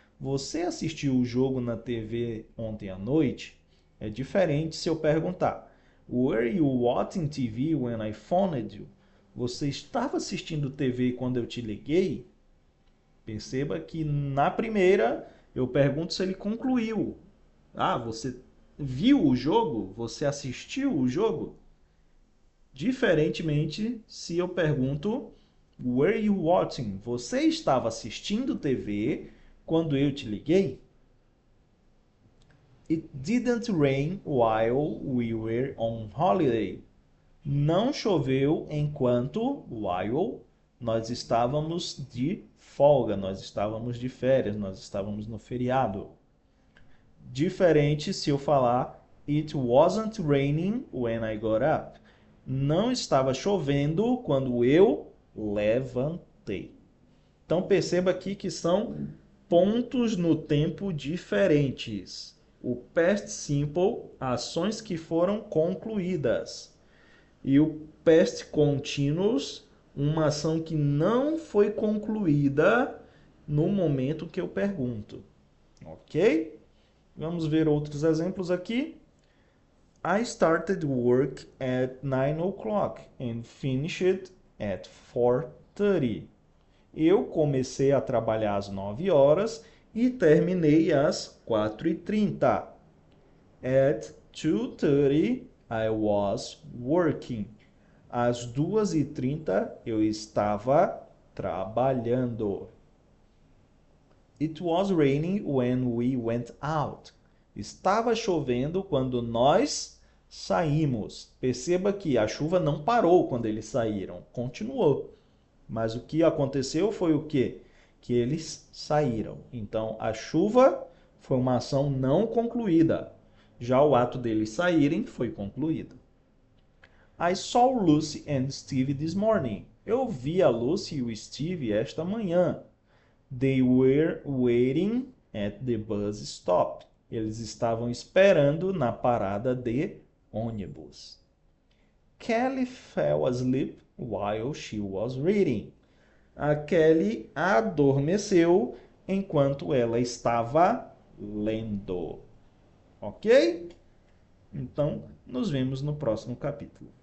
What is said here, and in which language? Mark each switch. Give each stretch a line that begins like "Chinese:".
Portuguese: Você assistiu o jogo na TV ontem à noite? É diferente se eu perguntar.
English: Were you watching TV when I phoned you?
Portuguese: Você estava assistindo TV quando eu te liguei? Perceba que na primeira eu pergunto se ele concluiu. Ah, você viu o jogo? Você assistiu o jogo? Diferentemente, se eu pergunto,
English: were you watching?
Portuguese: Você estava assistindo TV quando eu te liguei?
English: It didn't rain while we were on holiday.
Portuguese: Não choveu enquanto, while, nós estávamos de folga, nós estávamos de férias, nós estávamos no feriado. Diferente se eu falar,
English: it wasn't raining when I got up.
Portuguese: Não estava chovendo quando eu levantei. Então perceba aqui que são pontos no tempo diferentes. O past simple, ações que foram concluídas. E o past continuous, uma ação que não foi concluída no momento que eu pergunto. Ok? Vamos ver outros exemplos aqui.
English: I started work at 9 o'clock and finished at 4:30.
Portuguese: Eu comecei a trabalhar às 9 horas e terminei às 4:30.
English: At 2:30 I was working.
Portuguese: Às 2:30 eu estava trabalhando.
English: It was raining when we went out.
Portuguese: Estava chovendo quando nós saímos. Perceba que a chuva não parou quando eles saíram, continuou. Mas o que aconteceu foi o quê? Que eles saíram. Então, a chuva foi uma ação não concluída. Já o ato deles saírem foi concluído.
English: I saw Lucy and Steve this morning.
Portuguese: Eu vi a Lucy e o Steve esta manhã.
English: They were waiting at the bus stop.
Portuguese: Eles estavam esperando na parada de ônibus.
English: Kelly fell asleep while she was reading.
Portuguese: A Kelly adormeceu enquanto ela estava lendo. Ok? Então, nos vemos no próximo capítulo.